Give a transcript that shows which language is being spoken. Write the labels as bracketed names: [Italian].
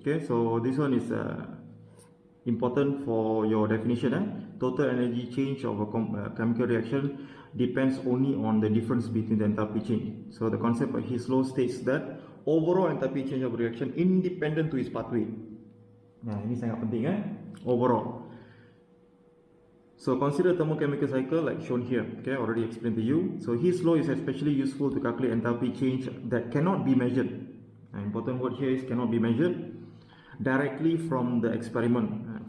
[English] Okay, so this one is important for your definition. Total energy change of a chemical reaction depends only on the difference between the enthalpy change. So the concept of Hess law states that overall enthalpy change of a reaction independent to its pathway. [Indonesian] Nah, ini sangat penting overall. [English] So consider thermochemical cycle like shown here. Okay, already explained to you. So Hess law is especially useful to calculate enthalpy change that cannot be measured. Important word here is cannot be measured directly from the experiment.